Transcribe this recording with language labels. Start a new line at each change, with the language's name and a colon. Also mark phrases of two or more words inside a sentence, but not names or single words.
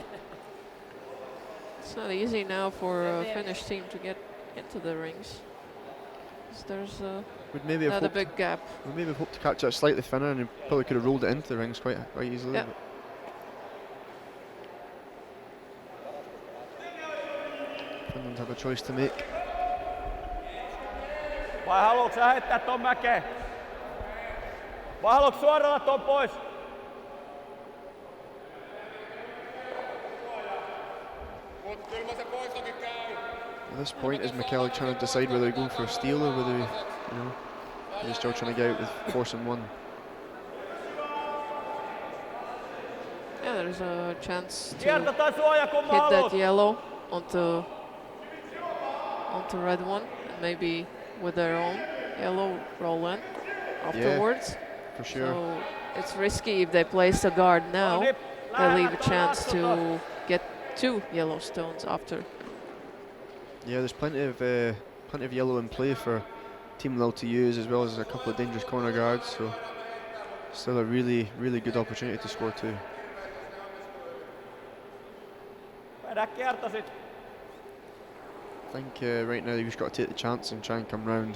English: It's not easy now for a Finnish team to get into the rings. 'Cause there's Would maybe have not a hoped, big gap. would maybe have hoped to catch that slightly thinner, and he probably could have rolled it into the rings quite easily. Yeah. But Finland have a choice to make.
Finnish: Vai haluatko sä heittää ton mäkeen? Vai haluatko suoraan ton pois?
English: At this point, is McKellar trying to decide whether he go for a steal or whether he's still trying to get out with force and 1. Yeah, there's a chance to
Finnish: Kiertä tai suoja kumman
English: hit that
Finnish: haluat.
English: yellow onto red one, and maybe with their own yellow roll in afterwards. For sure. So it's risky if they place the guard now. They leave a chance to get 2 yellow stones after. Yeah, there's plenty of yellow in play for Team Lille to use, as well as a couple of dangerous corner guards. So still a really good opportunity to score 2.
Finnish: Vedä kierto sit.
English: I think right now you've just got to take the chance and try and come round.